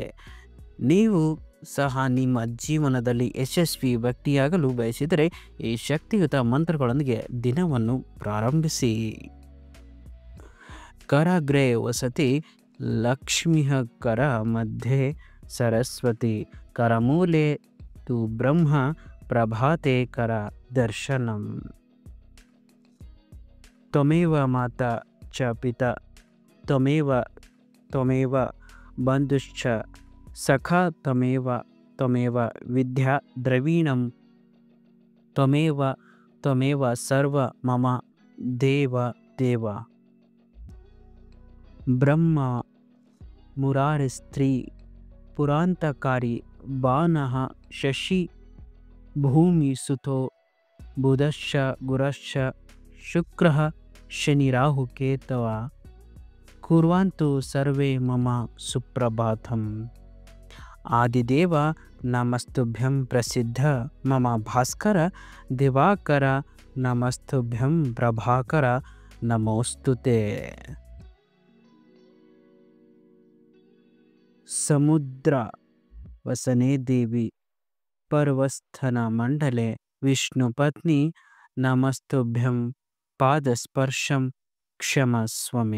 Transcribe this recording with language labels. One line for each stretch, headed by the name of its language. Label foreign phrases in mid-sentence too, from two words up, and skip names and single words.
Kannada: ನೀವು ಸಹ ನಿಮ್ಮ ಜೀವನದಲ್ಲಿ ಯಶಸ್ವಿ ವ್ಯಕ್ತಿಯಾಗಲು ಬಯಸಿದರೆ ಈ ಶಕ್ತಿಯುತ ಮಂತ್ರಗಳೊಂದಿಗೆ ದಿನವನ್ನು ಪ್ರಾರಂಭಿಸಿ.
Sanskrit: ಕರಾಗ್ರೆ ವಸತಿ ಲಕ್ಷ್ಮೀಃ ಕರ ಮಧ್ಯೆ ಸರಸ್ವತಿ ಕರಮೂಲೆ ತು ಬ್ರಹ್ಮ ಪ್ರಭಾತೆ ಕರ ದರ್ಶನಂ. ತ್ವಮೇವ ಮಾತಾ ಚ ಪಿತಾ ತ್ವಮೇವ ಬಂಧುಶ್ಚ ಸಖಾ ತ್ವಮೇವ ವಿದ್ಯಾ ದ್ರವೀಣಂ ತ್ವಮೇವ ಸರ್ವ ಮಮ ದೇವ. ಬ್ರಹ್ಮ ಮುರಾರಿಸ್ತ್ರೀ ಪುರಾಂತಕಾರಿ ಬಾನಃ ಶಶಿ ಭೂಮಿ ಸುತೋ ಬುಧಶ್ಚ ಗುರಶ್ಚ ಶುಕ್ರಃ ಶನಿ ರಾಹು ಕೇತವ ಕುರ್ವಂತು ಸರ್ವೇ ಮಮ ಸುಪ್ರಭಾತಂ. ಆದಿದೇವ ನಮಸ್ತುಭ್ಯಂ ಪ್ರಸಿದ್ಧ ಮಮ ಭಾಸ್ಕರ ದಿವಾಕರ ನಮಸ್ತುಭ್ಯಂ ಪ್ರಭಾಕರ ನಮೋಸ್ತುತೆ. ಸಮುದ್ರ ವಸನೆ ದೇವಿ ಪರ್ವಸ್ಥನ ಮಂಡಲೆ ವಿಷ್ಣುಪತ್ನಿ ನಮಸ್ತುಭ್ಯಂ ಪಾದಸ್ಪರ್ಶಂ ಕ್ಷಮಸ್ವ ಮೇ.